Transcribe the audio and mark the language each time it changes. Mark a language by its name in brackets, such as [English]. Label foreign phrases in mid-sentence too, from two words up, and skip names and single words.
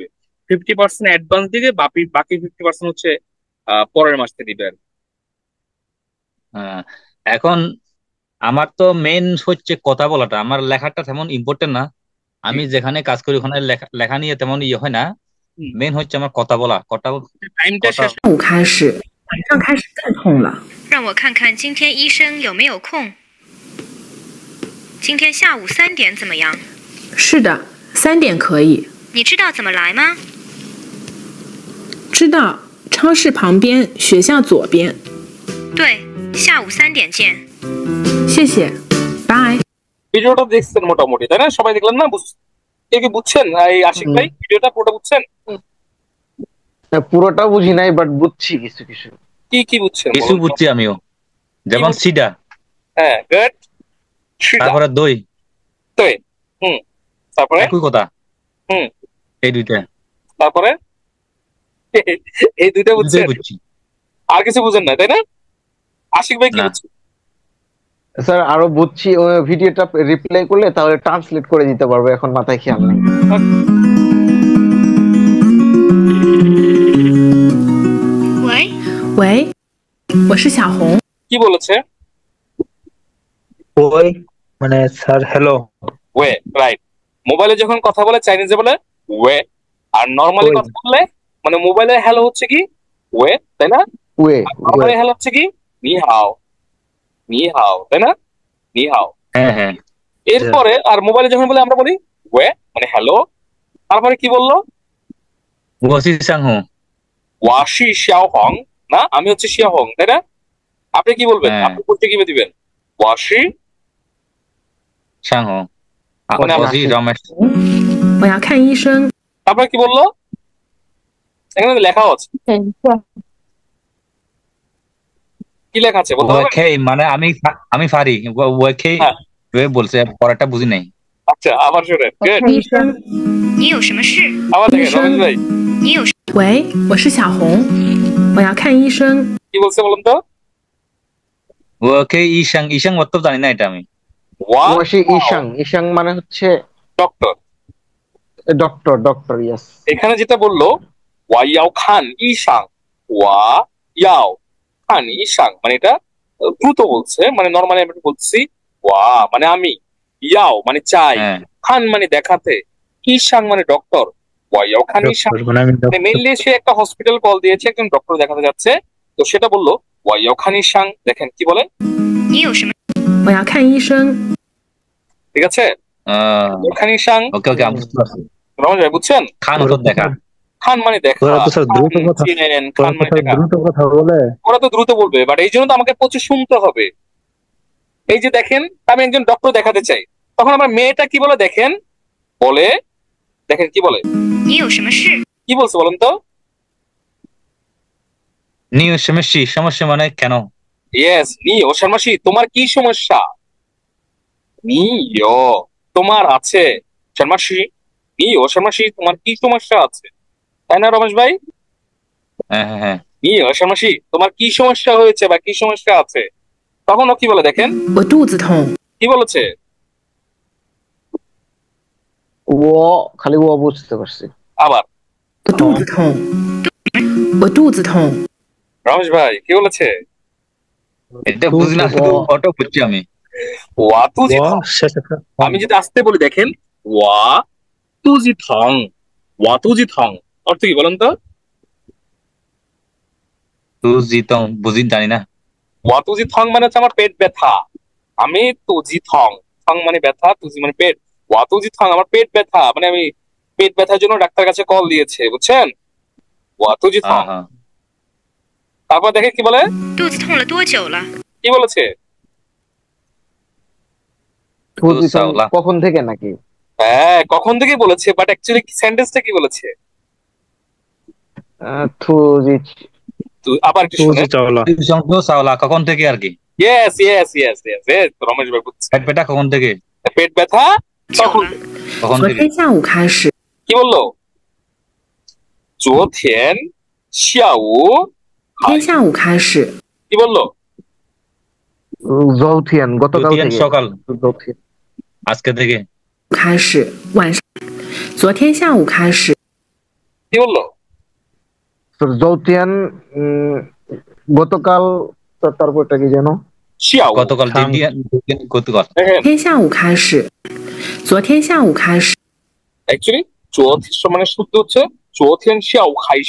[Bangla] 50% অ্যাডভান্স দিকে, বাকি বাকি 50% হচ্ছে পরের মাসে দিবে আর কি। হ্যাঁ। এখন আমার তো মেন হচ্ছে কথা বলাটা, আমার লেখাটা তেমন ইম্পর্টেন্ট না। আমি যেখানে কাজ করি ওখানে লেখা লেখা নিয়ে তেমন ইয়ে হয় না। মেন হচ্ছে আমার কথা বলা, কথা টাইমটা কথা শেষ। [Chinese] 午开始，晚上开始更痛了。让我看看今天医生有没有空。今天下午3点怎么样？是的，3点可以。你知道怎么来吗？知道，超市旁边，学校左边。对，下午3点见。谢谢，拜。 [Bangla] ভিডিওটা দেখছেন মোটামুটি, তাই না? সবাই দেখলেন না? কেউ কি বুঝছেন? এই আশিক ভাই, ভিডিওটা পুরোটা বুঝছেন? পুরোটা বুঝি নাই, বাট বুঝছি কিছু কিছু। কি কি বুঝছেন কিছু বলুন তো? বুঝছি আমিও, যেমন বুঝছেন? সিডা, হ্যাঁ, গুড। শিলা, তারপরে দই, তো হুম, তারপরে একই কথা। হুম, এই দুইটা তারপরে এই দুইটা দুইটাই বুঝছেন, বুঝছি। আর কিছু বুঝেন না, তাই না? আশিক ভাই কি না, বুঝছেন? স্যার আরো বুঝছি, ওই ভিডিওটা রিপ্লাই করলে তাহলে ট্রান্সলেট করে দিতে পারবো, এখন মাথায় খেয়াল নেই। [Chinese] 喂，喂，我是小红。 [Bangla] কি বলেছে? ওই মানে স্যার হ্যালো। ওয়ে, রাইট। মোবাইলে যখন কথা বলে চাইনিজে বলে ওয়ে, আর নর্মালি ওই। কথা বললে, মানে মোবাইলে হ্যালো হচ্ছে কি ওয়ে, তাই না? ওয়ে নর্মালি হ্যালো হচ্ছে কি [Chinese] 你好，你好, [Bangla] তাই না? [Chinese] 你好. [Bangla] হ্যাঁ হ্যাঁ এরপরে আর মোবাইলে যখন বলে আমরা বলি ওয়ে মানে হ্যালো, তারপরে কি বললো? [Chinese] 我是上红。我是小红, [Bangla] না আমি হচ্ছে শিয়া হং, তাই না? আপনি কি বলবেন? হ্যাঁ। আপনি করতে কিভাবে দিবেন? ওয়াশি, [Chinese] 上红， [Bangla] মানে [Chinese] 我是 রমেশ। 我要看医生。 [Bangla] তারপরে কি বললো? এখানে লেখাও আছে, [Chinese] 等一下， [Bangla] কি লেখা আছে বলতে পারবেন? ওকে মানে আমি পারি, ওকে হ্যাঁ। বলছে, পরেরটা বুঝি নাই। আচ্ছা, আবার শুনেন। [Chinese] 我 Good. 看医生。你有什么事？ [Bangla] আবার দেখেন [Chinese] 医生 [Bangla] রমেশ ভাই [Chinese] 你有什喂，我是小红，我要看医生。 [Bangla] কি বলছে বলুন তো? ওকে ঈশাং, ঈশাং মতলব জানি না এটা আমি। ওয়া ওয়াশি ইশাং, ইশাং মানে হচ্ছে ডক্টর। [English] Doctor, doctor, yes. [Bangla] এখানে যেটা বললো [Chinese] 我要看医生, 我要看医生, [Bangla] মানে এটা দ্রুত বলছে, মানে নর্মালি আমি বলছি ওয়া মানে আমি, ইয়াও মানে চাই, হ্যাঁ খান মানে দেখাতে, ইশাং মানে ডক্টর, [Chinese] 我要看医生. [Bangla] মানে আমি মানে মেইনলি সে একটা হসপিটাল কল দিয়েছে, একজন ডক্টর দেখাতে যাচ্ছে, তো সেটা বললো [Chinese] 我要看医生. [Bangla] দেখেন কি বলে, [Chinese] 你有什么？我要看医生。 [Bangla] ঠিক আছে? [Chinese] 看医生. [Bangla] ওকে ওকে আমি বুঝতে পারছি। রমেশ ভাই বুঝছেন? খান ওর দেখা। খান মানে দেখা, ওরা তো স্যার দ্রুত কথা, চিনেন, ওরা খান তো মানে স্যার দেখা। দ্রুত কথা বলে। ওরা তো দ্রুত বলবে, বাট এই জন্য তো আমাকে প্রচুর শুনতে হবে। এই যে দেখেন, আমি একজন ডক্টর দেখাতে চাই, তখন আমার মেয়েটা কি বলে দেখেন, বলে দেখেন কি বলে, [Chinese] 你有什么事？ [Bangla] কি বলছে বলেন তো? নিউ সমস্যা, সমস্যা মানে কেন? ইয়েস, [Chinese] 你有什么事, [Bangla] তোমার কি সমস্যা? নি ও তোমার আছে, [Chinese] 什么事 你有什么事, [Bangla] তোমার কি সমস্যা আছে, তাই না রমেশ ভাই? হ্যাঁ হ্যাঁ হ্যাঁ [Chinese] 你有什么事, [Bangla] তোমার কি সমস্যা হয়েছে বা কি সমস্যা আছে, তখন ও কি বলে দেখেন, [Chinese] 我肚子痛。 [Bangla] কি বলেছে? ও খালি ও বুঝতে পারছি। আবার [Chinese] 我肚子痛。什么我肚子痛。 [Bangla] রমেশ ভাই কি বলেছে? এটা বুঝি না, শুধু অটো বুঝছি আমি। [Chinese] 我肚子痛. [Bangla] শেষে আমি যদি আসতে বলি দেখেন, [Chinese] 我肚子痛，我肚子痛 [Bangla] অর্থ কি বলেন তো? তুজি তো বুঝি জানি না। [Chinese] 我肚子痛 [Bangla] মানে হচ্ছে আমার পেট ব্যথা। আমি [Chinese] 肚子痛, [Bangla] থং মানে ব্যথা, তুজি মানে পেট। [Chinese] 我肚子痛 [Bangla] আমার পেট ব্যথা, মানে আমি পেট ব্যথার জন্য ডাক্তার কাছে কল দিয়েছে, বুঝছেন? [Chinese] 我肚子痛. [Bangla] হ্যাঁ হ্যাঁ। তারপর দেখে কি বলে, [Chinese] 肚子痛了多久了？ [Bangla] কি বলেছে? সাওলা। কখন থেকে নাকি? হ্যাঁ কখন থেকে বলেছে, বাট অ্যাকচুয়ালি সেন্টেন্সটা কি বলেছে? থুজি আবার একটু তুজি শুনে। চাওলা। সাওলা কখন থেকে আর কি? [English] Yes yes yes yes yes, রমেশ ভাই বুঝছে। [Bangla] পেট ব্যথা কখন থেকে? পেট ব্যথা [Chinese] 久 [Bangla] তখন [Chinese] 了， [Bangla] কখন [Chinese] 昨 [Bangla] থেকে? [Chinese] 天下午开始， [Bangla] কি বললো? [Chinese] 昨天下午天下午开始， [Bangla] কি বললো? জৌথিয়ান গতকাল জৌথিয়ান থেকে। সকাল। জৌথিয়ান। আজকে থেকে। [Chinese] 开始晚上，昨天下午开始， [Bangla] কি বললো? জৌথিয়ান গতকাল, তারপরটা কি যেন? [Chinese] 下午 [Bangla] গতকাল গতকাল। দেখেন [Chinese] 天下午开始，昨天下午开始， [Bangla] অ্যাকচুয়ালি 昨天 মানে শুদ্ধ হচ্ছে [Chinese] 昨天下午开始。